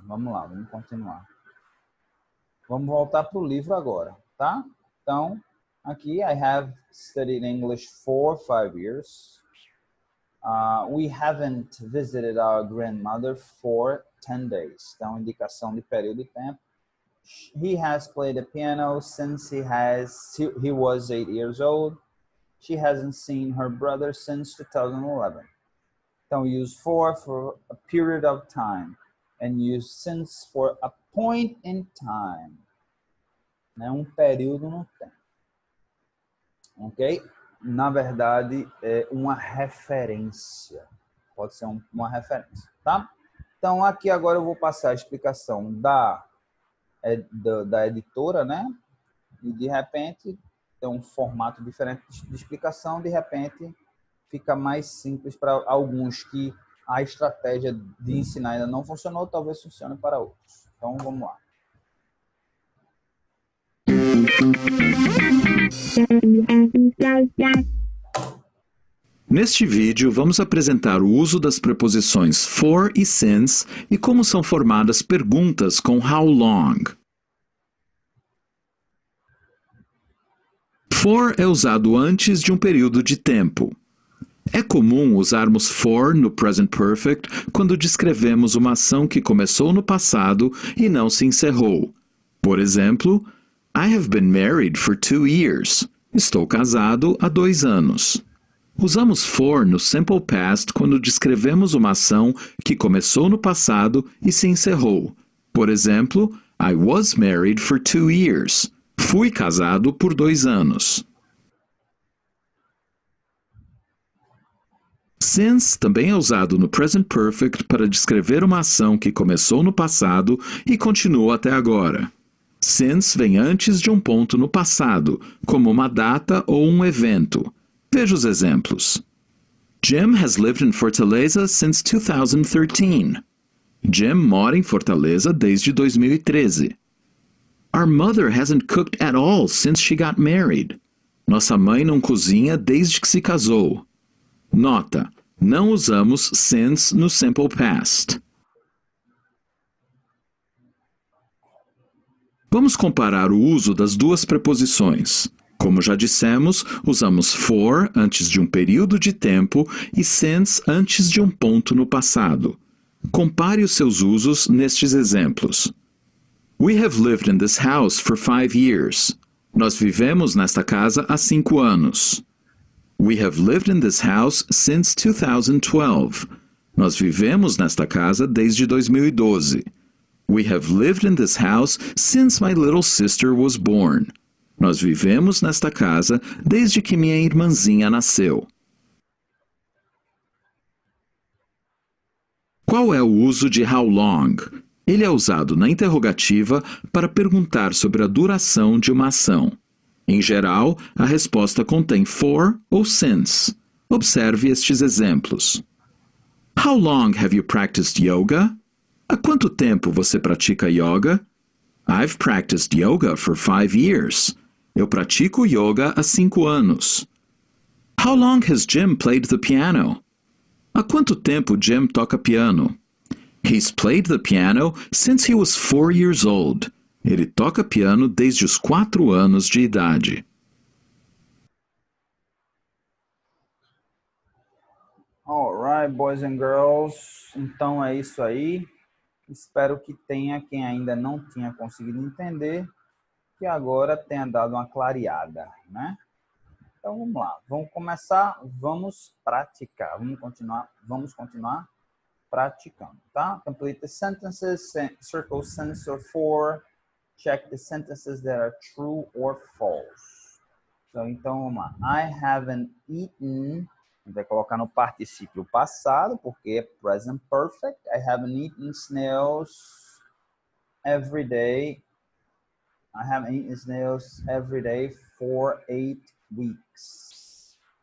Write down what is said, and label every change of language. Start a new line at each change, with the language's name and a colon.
Portuguese: Vamos lá, vamos continuar. Vamos voltar para o livro agora, tá? Então, aqui,
English: I have studied English for 5 years. We haven't visited our grandmother for 10 days.
Portuguese: Então, indicação de período de tempo.
English: He has played the piano since he was 8 years old. She hasn't seen her brother since 2011.
Portuguese: Então,
English: use for a period of time. And use since for a point in time.
Portuguese: Né? Um período no tempo. Ok? Na verdade, é uma referência. Pode ser uma referência, tá? Então, aqui agora eu vou passar a explicação da editora, né? E, de repente, tem um formato diferente de explicação. De repente, fica mais simples para alguns que a estratégia de ensinar ainda não funcionou, talvez funcione para outros. Então, vamos lá. Neste vídeo, vamos apresentar o uso das preposições for e since e como são formadas perguntas com how long. For é usado antes de um período de tempo. É comum usarmos for no present perfect quando descrevemos uma ação que começou no passado e não se encerrou. Por exemplo,
English: I have been married for 2 years.
Portuguese: Estou casado há 2 anos. Usamos for no simple past quando descrevemos uma ação que começou no passado e se encerrou. Por exemplo,
English: I was married for 2 years.
Portuguese: Fui casado por 2 anos. Since também é usado no present perfect para descrever uma ação que começou no passado e continua até agora. Since vem antes de um ponto no passado, como uma data ou um evento. Veja os exemplos.
English: Jim has lived in Fortaleza since 2013.
Portuguese: Jim mora em Fortaleza desde 2013.
English: Our mother hasn't cooked at all since she got married.
Portuguese: Nossa mãe não cozinha desde que se casou. Nota: não usamos since no simple past. Vamos comparar o uso das duas preposições. Como já dissemos, usamos for antes de um período de tempo e since antes de um ponto no passado. Compare os seus usos nestes exemplos.
English: We have lived in this house for 5 years.
Portuguese: Nós vivemos nesta casa há 5 anos.
English: We have lived in this house since 2012.
Portuguese: Nós vivemos nesta casa desde 2012.
English: We have lived in this house since my little sister was born.
Portuguese: Nós vivemos nesta casa desde que minha irmãzinha nasceu. Qual é o uso de how long? Ele é usado na interrogativa para perguntar sobre a duração de uma ação. Em geral, a resposta contém for ou since. Observe estes exemplos.
English: How long have you practiced yoga?
Portuguese: Há quanto tempo você pratica yoga?
English: I've practiced yoga for 5 years.
Portuguese: Eu pratico yoga há 5 anos.
English: How long has Jim played the piano?
Portuguese: Há quanto tempo Jim toca piano?
English: He's played the piano since he was 4 years old.
Portuguese: Ele toca piano desde os 4 anos de idade.
English: Alright, boys and girls.
Portuguese: Então é isso aí. Espero que tenha, quem ainda não tinha conseguido entender, que agora tenha dado uma clareada, né? Então vamos lá, vamos começar, vamos praticar, vamos continuar praticando, tá?
English: Complete the sentences, circle since or for, check the sentences that are true or false.
Portuguese: Então vamos lá,
English: I haven't eaten,
Portuguese: a gente vai colocar no particípio passado, porque é present perfect.
English: I haven't eaten snails every day. I haven't eaten snails every day for 8 weeks.